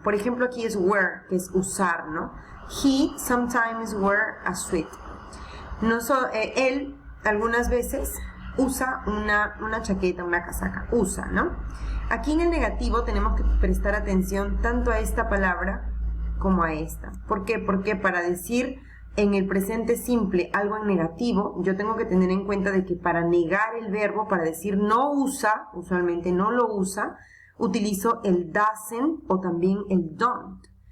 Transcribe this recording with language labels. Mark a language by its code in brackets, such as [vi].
[es] Por ejemplo, aquí es wear, que es usar, ¿no? [en] He sometimes wear a suit. [es] Él algunas veces usa una chaqueta, una casaca. Usa, ¿no? Aquí en el negativo tenemos que prestar atención tanto a esta palabra como a esta. ¿Por qué? Porque para decir en el presente simple algo en negativo, yo tengo que tener en cuenta de que para negar el verbo, para decir no usa, usualmente no lo usa, utilizo el doesn't o también el don't.